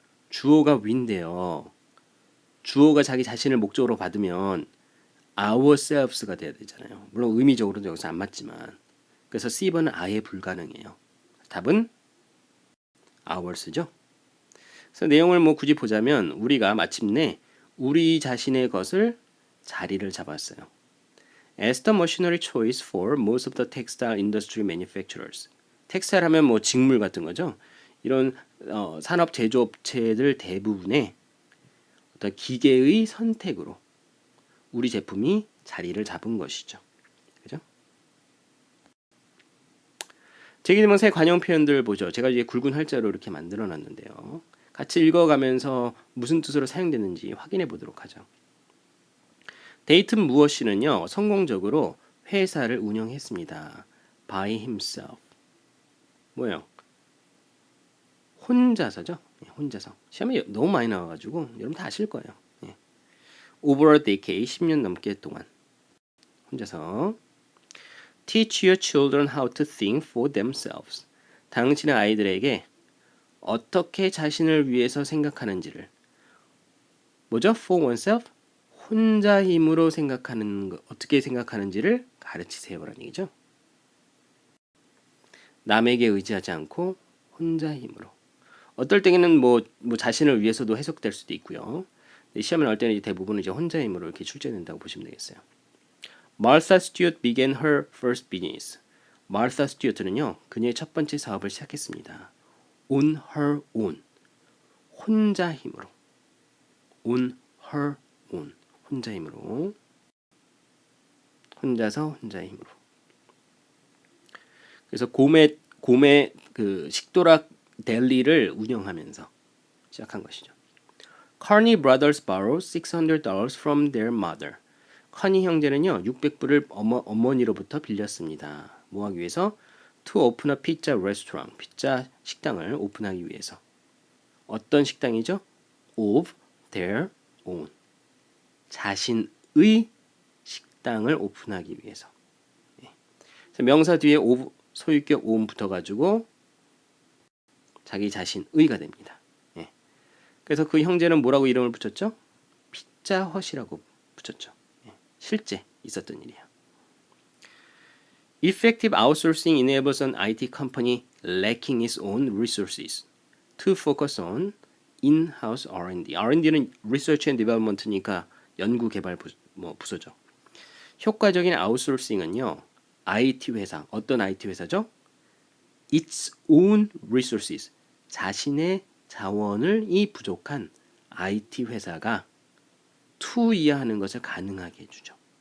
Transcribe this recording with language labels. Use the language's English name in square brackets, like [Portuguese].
[Korean] 주어가 we인데요. 주어가 자기 자신을 목적으로 받으면 ourselves가 돼야 되잖아요. 물론 의미적으로도 여기서 안 맞지만. 그래서 C번은 아예 불가능해요. 답은 ours죠. 그래서 내용을 뭐 굳이 보자면 우리가 마침내 우리 자신의 것을 자리를 잡았어요. [English] As the machinery choice for most of the textile industry manufacturers. [Korean] 텍스타일 하면 뭐 직물 같은 거죠. 이런 산업 제조업체들 대부분의 어떤 기계의 선택으로 우리 제품이 자리를 잡은 것이죠. 그죠? 제기대명사의 관용 표현들 보죠. 제가 이제 굵은 활자로 이렇게 만들어 놨는데요. 같이 읽어가면서 무슨 뜻으로 사용되는지 확인해 보도록 하죠. 데이튼 무어 씨는요, 성공적으로 회사를 운영했습니다. [English] By himself. [Korean] 뭐예요? 혼자서죠. 혼자서. 시험에 너무 많이 나와가지고 여러분 다 아실 거예요. [English] Over a decade, [Korean] 10년 넘게 동안 혼자서. [English] Teach your children how to think for themselves. [Korean] 당신의 아이들에게 어떻게 자신을 위해서 생각하는지를 뭐죠? [English] For oneself? [Korean] 혼자 힘으로 생각하는 거, 어떻게 생각하는지를 가르치세요라는 얘기죠. 남에게 의지하지 않고 혼자 힘으로. 어떨 때는 뭐 자신을 위해서도 해석될 수도 있고요. 시험을 나올 때는 대부분 이제 혼자 힘으로 이렇게 출제된다고 보시면 되겠어요. [English] Martha Stewart began her first business. [Korean] Martha Stewart는요, 그녀의 첫 번째 사업을 시작했습니다. [English] On her own. [Korean] 혼자 힘으로. [English] On her own. [Korean] 혼자 힘으로. 혼자서 혼자 힘으로. 그래서 곰의 그 식도락 델리를 운영하면서 시작한 것이죠. [English] Carney brothers borrowed $600 from their mother. [Korean] 커니 형제는요 600불을 어머니로부터 빌렸습니다. 뭐 하기 위해서? [English] To open a pizza restaurant. [Korean] 피자 식당을 오픈하기 위해서. 어떤 식당이죠? [English] Of their own. [Korean] 자신의 식당을 오픈하기 위해서. 그래서 명사 뒤에 of 소유격 own 붙어가지고 자기 자신의가 됩니다. 그래서 그 형제는 뭐라고 이름을 붙였죠? 피자헛이라고 붙였죠. 실제 있었던 일이에요. [English] Effective outsourcing enables an IT company lacking its own resources to focus on in-house R&D. [Korean] R&D는 [English] Research and Development [Korean] 니까 연구 개발 부서죠. 효과적인 아웃소싱은요. IT 회사, 어떤 IT 회사죠? [English] Its own resources, [Korean] 자신의 자원을 이 부족한 IT 회사가 투이하는 것을 가능하게 해주죠.